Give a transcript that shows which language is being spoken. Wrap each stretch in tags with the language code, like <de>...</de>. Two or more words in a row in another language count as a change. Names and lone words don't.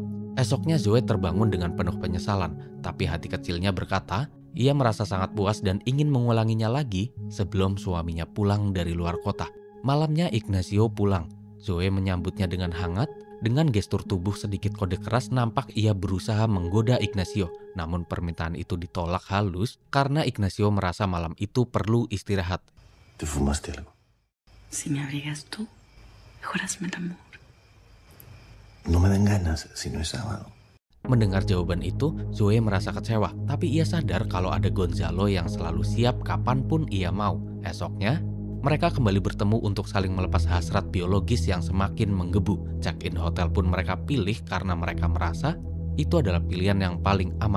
<id>Esoknya Zoe terbangun dengan penuh penyesalan, tapi hati kecilnya berkata, ia merasa sangat puas dan ingin mengulanginya lagi sebelum suaminya pulang dari luar kota. Malamnya Ignacio pulang. Zoe menyambutnya dengan hangat. Dengan gestur tubuh sedikit kode keras nampak ia berusaha menggoda Ignacio. Namun permintaan itu ditolak halus karena Ignacio merasa malam itu perlu istirahat.</id> <es>¿Te fumaste algo? Si me abrigas tú, mejor hazme el amor. No me dan ganas si no es sábado.</es> <id>Mendengar jawaban itu, Zoe merasa kecewa, tapi ia sadar kalau ada Gonzalo yang selalu siap kapanpun ia mau. Esoknya, mereka kembali bertemu untuk saling melepas hasrat biologis yang semakin menggebu. Check-in hotel pun mereka pilih karena mereka merasa itu adalah pilihan yang paling aman.</id>